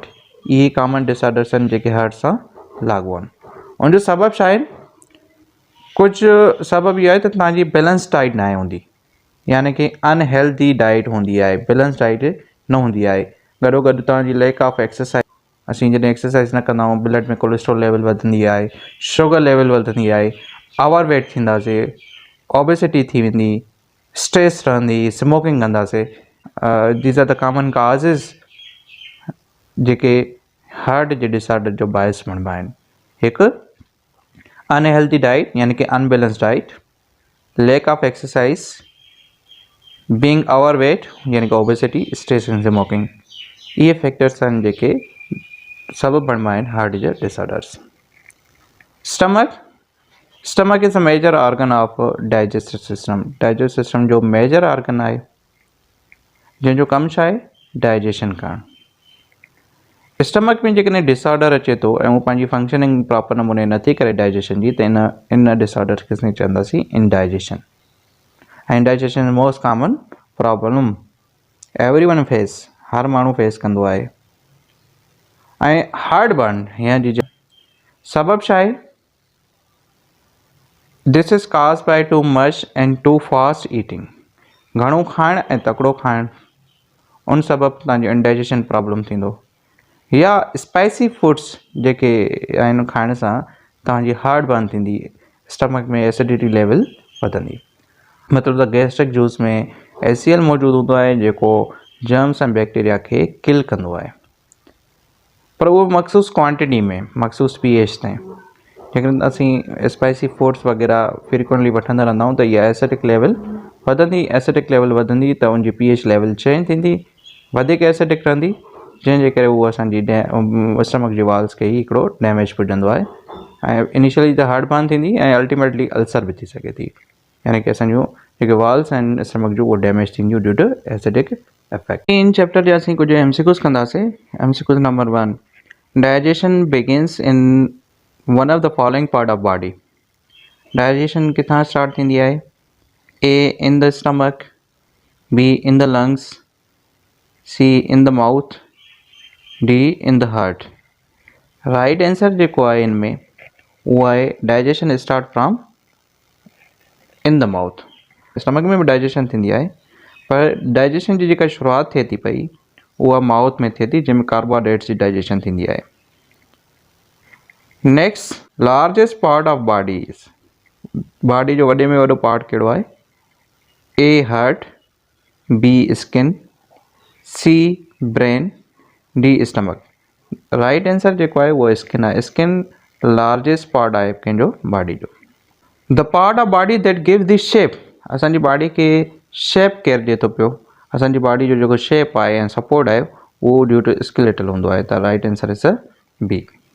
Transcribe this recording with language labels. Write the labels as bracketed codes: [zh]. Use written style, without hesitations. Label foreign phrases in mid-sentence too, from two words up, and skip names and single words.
[sd] इहे [en] common disorders [sd] आहिनि जेके हार्ट सां लागू आहिनि। उनजो सबबु छा आहे? कुझु सबबु इहो आहे त तव्हांजी [en] balance diet [sd] न हूंदी, यानी कि [en] unhealthy diet [sd] हूंदी आहे, [en] balance diet [sd] न हूंदी आहे। गॾोगॾु तव्हांजी [en] lack of exercise, [sd] असीं जॾहिं एक्सरसाइज न कंदा आहियूं ब्लड में [en] cholesterol level [sd] वधंदी आहे, [en] sugar level [sd] वधंदी आहे, ओवरवेट थींदासीं, ओबेसिटी थी वेंदी, स्ट्रेस रहंदी, स्मोकिंग कंदासीं। [en] these are the common causes [sd] जेके हार्ट जे डिसऑर्डर जो बायस बणिबा आहिनि। हिकु [en] unhealthy diet [sd] यानी कि [en] unbalance diet, lack of exercise, being overweight [sd] यानी कि [en] obesity, stress and smoking. [sd] इहे फैक्टर्स आहिनि जेके सबबु बणिबा आहिनि हार्ट जा डिसऑर्डर्स। [en] Stomach is a major organ of digestive system. digestive system [sd] जो [en] major organ [sd] आहे जंहिंजो कमु छा आहे? डाइजेशन करणु। स्टमक में जेकॾहिं डिसऑर्डर अचे थो ऐं उहो पंहिंजी [en] functioning proper [sd] नमूने नथी करे डाइजेशन जी, त इन डिसऑर्डर खे असीं चवंदासीं इंडाइजेशन। [en] indigestion is most common problem everyone face, [sd] हर माण्हू फेस कंदो आहे। ऐं [en] heart burn [sd] या जी सबबु छा आहे? [en] This is caused by too much and too fast eating. [sd] घणो खाइणु ऐं तकिड़ो खाइणु, उन सबबु तव्हांजो [en] indigestion problem [sd] थींदो। या [en] spicy foods [sd] जेके आहिनि खाइण सां तव्हांजी [en] heart burn [sd] थींदी, स्टमक में [en] acidity level [sd] वधंदी। मतिलबु त [en] gastric juice [sd] में HCl मौजूदु हूंदो आहे जेको जर्म्स ऐं बैक्टीरिया खे किल कंदो आहे, पर उहो मखसूस क्वांटिटी में, मखसूस pH ताईं। जेकॾहिं असीं [en] spicy foods [sd] वग़ैरह फ्रिक्वेंटली वठंदा रहंदा आहियूं त इहा [en] acidic level [sd] वधंदी, [en] acidic level [sd] वधंदी त उनजी [en] pH level change [sd] थींदी, वधीक एसिडिक रहंदी, जंहिंजे करे उहो असांजी स्टमक जी वाल्स खे ई हिकिड़ो डैमेज पुॼंदो आहे ऐं इनिशियली त [en] heart burn [sd] थींदी ऐं [en] ultimately ulcer [sd] बि थी सघे थी, यानी कि असांजूं जेके वाल्स आहिनि स्टमक जूं उहो डैमेज थींदियूं [en] due to acidic effect. [sd] इन चैप्टर जे असीं कुझु MCQs कंदासीं। [en] MCQ number 1, digestion begins in one of the following part of body. [sd] डाइजेशन किथां स्टार्ट थींदी आहे? [en] A in the stomach, B in the lungs, C in the mouth, D in the heart। right answer [sd] जेको आहे इन में उहो आहे [en] digestion start from in the mouth. [sd] स्टमक में बि डाइजेशन थींदी आहे, पर डाइजेशन जी जेका शुरूआति थिए थी पई उहा माउथ में थिए थी, जंहिंमें कार्बोहाइड्रेट्स जी डाइजेशन थींदी आहे। [en] next, largest part of body [sd] जो वॾे में वॾो पार्ट कहिड़ो आहे? [en] A heart, B skin, C brain, D stomach. right answer [sd] जेको आहे उहो स्किन आहे। स्किन [en] largest part [sd] आहे कंहिंजो बॉडी जो। [en] the part of body that gives the shape, [sd] असांजी बॉडी खे शेप केरु ॾिए थो पियो? असांजी बॉडी जो जेको शेप आहे ऐं सपोर्ट आहे उहो [en] due to skeletal [sd] हूंदो आहे, त [en] right answer is B.